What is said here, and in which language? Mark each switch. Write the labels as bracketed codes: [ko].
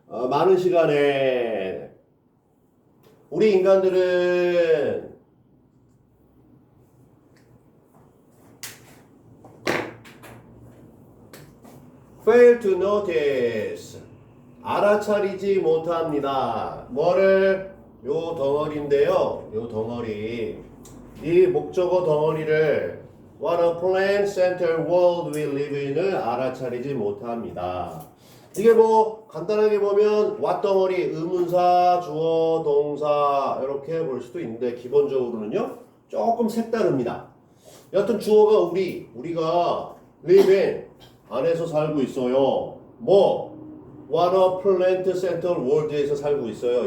[ko] 많은 시간에 우리 인간들은 [en] fail to notice [ko] 알아차리지 못합니다. 뭐를? 요 덩어리인데요. 요 덩어리. 이 목적어 덩어리를 [en] What a plant-centered world we live in [ko] 을 알아차리지 못합니다. 이게 뭐 간단하게 보면 what 덩어리, 의문사, 주어, 동사 이렇게 볼 수도 있는데 기본적으로는요. 조금 색다릅니다. 여튼 주어가 우리가 [en] live in [ko] 안에서 살고 있어요. 뭐 [en] What a plant-centered world [ko] 에서 살고 있어요.